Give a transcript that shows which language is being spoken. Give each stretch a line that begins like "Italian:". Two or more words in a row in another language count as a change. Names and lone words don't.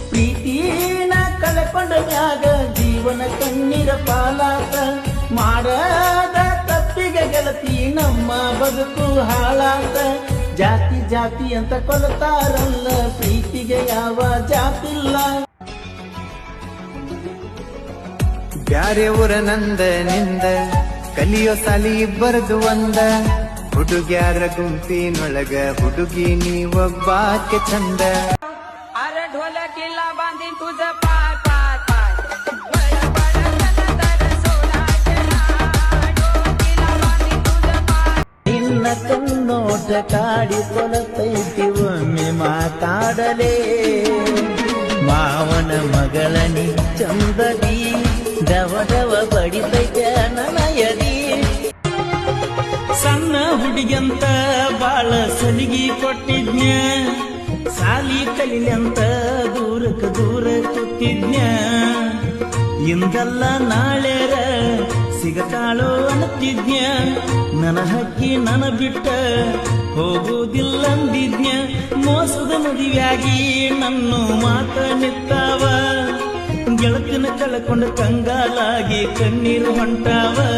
Kannada: ಪ್ರೀತಿನ ಕಳ್ಕೊಂಡ ಮ್ಯಾಗ ಜೀವನ ಕಣ್ಣೀರ ಪಾಲಾತ ಮಾಡದ ತಪ್ಪಿಗೆ ಗೆಳತಿ ನಮ್ಮ ಬದುಕು ಹಾಳಾತ ಜಾತಿ ಜಾತಿ ಅಂತ ಕೊಲ್ತಾರಲ್ಲ ಪ್ರೀತಿಗೆ ಯಾವ ಜಾತಿಲ್ಲ ಬ್ಯಾರೆ ಊರ ನಂದ ನಿಂದ ಕಲಿಯೋ ಸಾಲಿ ಇಬ್ಬರದು ಒಂದ ಹುಡುಗ್ಯಾರ ಗುಂಪಿನೊಳಗ ಹುಡುಗಿ ನೀವೊಬ್ಬಾಕೆ ಚಂದ
Marathi: अरे ढोलकीला बांधीन तुझं पाय पाय पाय वळ वळ नंतर सोडायचे नाय ढोलकीला बांधीन तुझं पाय
Kannada: ನಿನ್ನ ಕಣ್ಣೋಟ ಕಾಡಿಕೊಳತೈತಿ ಒಮ್ಮೆ ಮಾತಾಡಲೇ ಮಾವನ ಮಗಳನಿ ಚಂದದಿ ದವ ದವ ಬಡಿತೈತೆ ನನಯದಿ ಸಣ್ಣ ಹುಡುಗಿಯಂತ ಬಾಳ ಸಲಿಗಿ ಕೊಟ್ಟಿದ್ನ್ಯ ಸಾಲಿ ಕಲಿಲಂತ ದೂರಕ್ಕೆ ದೂರ ಕೂತಿದ್ನ್ಯ ಇಂದಲ್ಲ ನಾಳೆರ ಸಿಗತಾಳೋ ಅನ್ನತಿದ್ನ್ಯ ನನ್ನ ಹಕ್ಕಿ ನನ್ನ ಬಿಟ್ಟ ಹೋಗುವುದಿಲ್ಲಂದಿದ್ನ್ಯ ಮೋಸದ ಮದುವೆಯಾಗಿ ನನ್ನ ಮಾತ ನಿತ್ತಾವ ಗೆಳತಿನ ಕಳ್ಕೊಂಡ ಕಂಗಾಲಾಗಿ ಕಣ್ಣೀರು ಹೊಂಟಾವ